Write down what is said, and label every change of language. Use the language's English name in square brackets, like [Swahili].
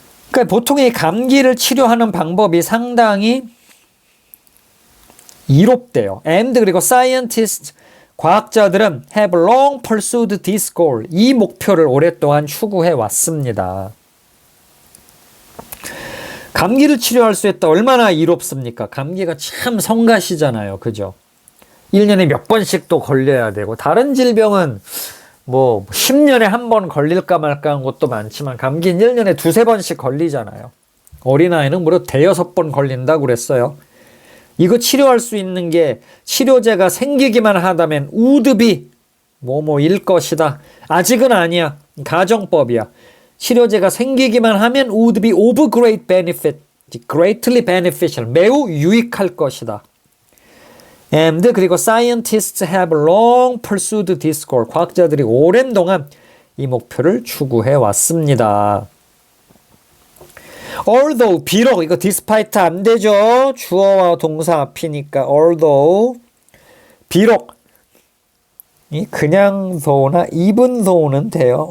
[Korean] 그러니까 보통 이 감기를 치료하는 방법이 상당히 이롭대요. [English] And [Korean] 그리고 [English] scientists, [Korean] 과학자들은 [English] have long pursued this goal. [Korean] 이 목표를 오랫동안 추구해 왔습니다. 감기를 치료할 수 있다. 얼마나 이롭습니까? 감기가 참 성가시잖아요. 그죠? 1년에 몇 번씩 또 걸려야 되고, 다른 질병은 뭐 10년에 한 번 걸릴까 말까 한 것도 많지만 감기는 1년에 두세 번씩 걸리잖아요. 어린아이는 무려 대여섯 번 걸린다고 그랬어요. 이거 치료할 수 있는 게 치료제가 생기기만 하다면 [English] would be [Korean] 뭐뭐일 것이다. 아직은 아니야. 가정법이야. 치료제가 생기기만 하면 [English] would be of great benefit, greatly beneficial, [Korean] 매우 유익할 것이다. [English] And [Korean] 그리고 [English] scientists have long pursued this goal. [Korean] 과학자들이 오랜 동안 이 목표를 추구해 왔습니다. Although 비록 이거 despite 안 되죠. 주어와 동사 앞이니까 although 비록 이 그냥 though나 even though는 돼요.